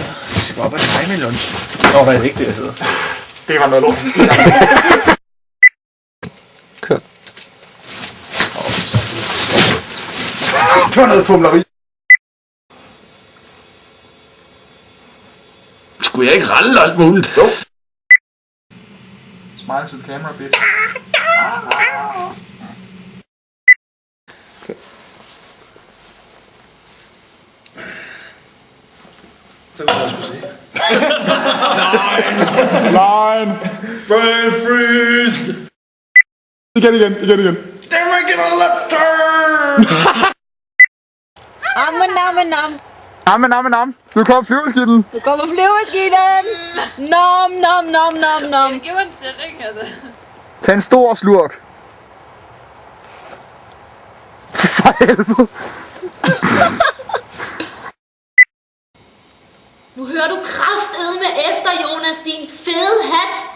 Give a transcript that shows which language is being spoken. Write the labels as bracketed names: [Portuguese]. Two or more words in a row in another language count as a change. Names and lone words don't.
[Danish] Jeg skal op og lege med lunch. Nå, hvad er det ikke det, jeg hedder? Det var noget lort. Kør. Det var noget fumleri. Skulle jeg ikke ralle alt muligt? Jo. [English] Smile to the camera, bitch. [Danish] Det var jeg skulle sige. Line! [English] Brain freeze! [Danish] Igen. [English] Damn, I get on the left turn! [Danish] Nam. Nu kommer flyveskibben. Du kommer flyveskiden! Nom. Det giver en sætning, altså. Tag en stor slurk. For helvede. Nu hører du kraftedme efter, Jonas, din fede hat.